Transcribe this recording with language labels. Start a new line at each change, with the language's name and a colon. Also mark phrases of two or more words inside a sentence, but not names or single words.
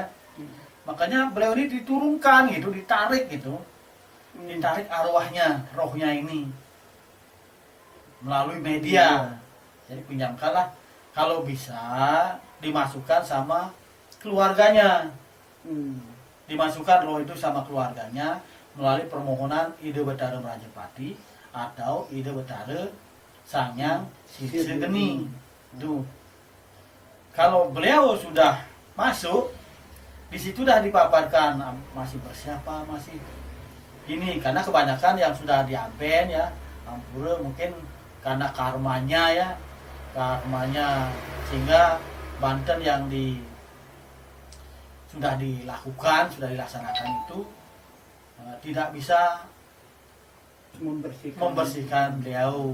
Indonesian: Makanya beliau ini diturunkan gitu, ditarik gitu, ditarik arwahnya, rohnya ini melalui media. Jadi pinjamkanlah, kalau bisa dimasukkan sama keluarganya, dimasukkan roh itu sama keluarganya melalui permohonan ide betara Merajapati atau ide betara Sangyang Silisegeni. Tuh. Kalau beliau sudah masuk, di situ dah dipaparkan masih bersiapa, masih ini, karena kebanyakan yang sudah diamben ya, ampura mungkin karena karmanya sehingga Banten yang sudah dilaksanakan itu tidak bisa membersihkan beliau.